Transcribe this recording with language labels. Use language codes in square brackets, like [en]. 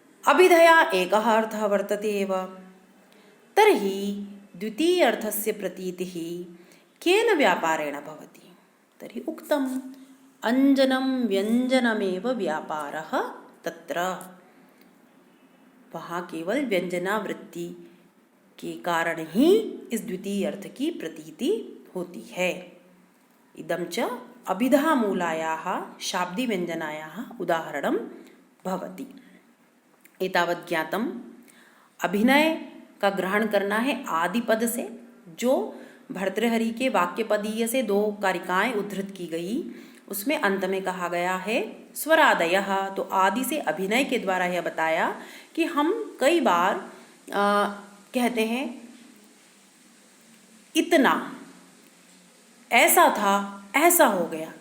[sa] अभिधया एकः अर्थः वर्तते एव। तर्हि द्वितीयार्थस्य प्रतीतिः केन व्यापारेण भवति? तर्हि उक्तम् अंजनं व्यंजनमेव व्यापारः तत्र। [hi] वहाँ केवल व्यंजनावृत्ति के कारण ही इस द्वितीय अर्थ की प्रतीति होती है। [sa] इदं च अभिधामूलायाः शाब्दिव्यञ्जनायाः उदाहरणं भवति। एतावत् ज्ञातम्। [hi] अभिनय का ग्रहण करना है आदि पद से। जो भर्तृहरि के वाक्यपदीय से दो कारिकाएं उद्धृत की गई, उसमें अंत में कहा गया है स्वरादयः। तो आदि से अभिनय के द्वारा यह बताया कि हम कई बार कहते हैं इतना, ऐसा था, ऐसा हो गया।